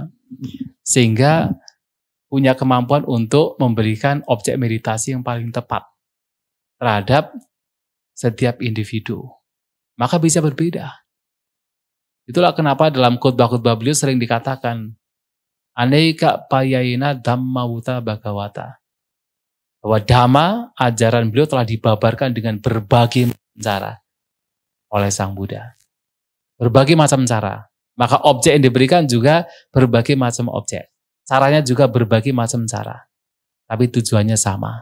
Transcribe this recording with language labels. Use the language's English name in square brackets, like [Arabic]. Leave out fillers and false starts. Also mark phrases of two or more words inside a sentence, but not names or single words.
[Indonesian] Sehingga punya kemampuan untuk memberikan objek meditasi yang paling tepat terhadap setiap individu. Maka bisa berbeda. Itulah kenapa dalam khotbah-khotbah beliau sering dikatakan [Pali] Aneka payayina dhamma wuta bhagavata. [Indonesian] Bahwa dhamma, ajaran beliau telah dibabarkan dengan berbagai cara oleh Sang Buddha. Berbagai macam cara. Maka objek yang diberikan juga berbagai macam objek. Caranya juga berbagai macam cara. Tapi tujuannya sama.